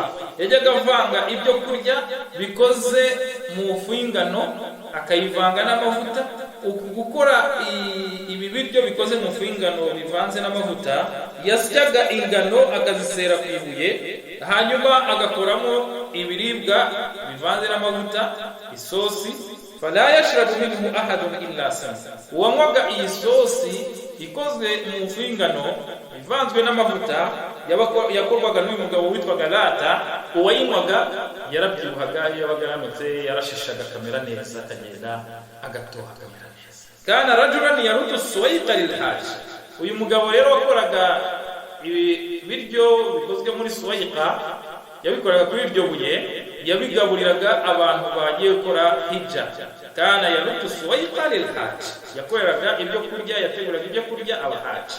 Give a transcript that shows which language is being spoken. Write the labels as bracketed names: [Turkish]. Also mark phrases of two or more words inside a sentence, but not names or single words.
[Kinyarwanda] Yajyaga avanga ibyo kurya bikoze mu fu y'ingano akayivanga n'amavuta. Gukora ibi biryo bikoze mu fu y'ingano bivanze n'amavuta, yasyaga ingano akazisera ku ibuye, hanyuma agakoramo ibiribwa bivanze n'amavuta, isosi. [Arabic] فلا يشرب منه أحد إلا سمن, [Kinyarwanda] uwanywaga iyi sosi ikozwe mu fu y'ingano ivanzwe n'amavuta yakorwaga n'uyu mugabo witwaga lata, uwayinywaga yarabyibuhaga, yabaga yanutse, yarashishaga, akamera neza, akagenda agatoha, akamera neza. [Arabic] كان رجلا يلت سويقا للحج, [Kinyarwanda] uyu mugabo rero wakoraga ibiryo bikozwe muri suwayqa, yabikoraga kuri iryo buye, yabigaburiraga abantu bagiye gukora hijja. [Arabic] كان يلت سويقا للحج, [Kinyarwanda] yakoreraga ibyo kurya, yateguraga ibyo kurya abahaji.